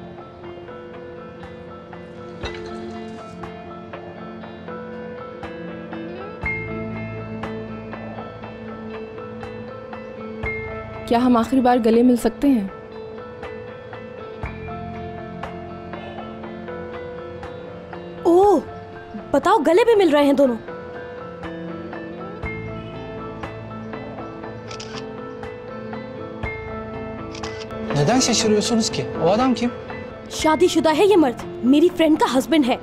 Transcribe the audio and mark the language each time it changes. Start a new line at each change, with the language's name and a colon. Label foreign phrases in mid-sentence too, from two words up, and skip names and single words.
Hindi: क्या हम आखिरी बार गले मिल सकते हैं? ओह, बताओ, गले भी मिल रहे हैं दोनों।
Turkish: Neden şaşırıyorsunuz ki? O adam kim?
Hindi: शादीशुदा है ये मर्द, मेरी फ्रेंड का हस्बैंड है।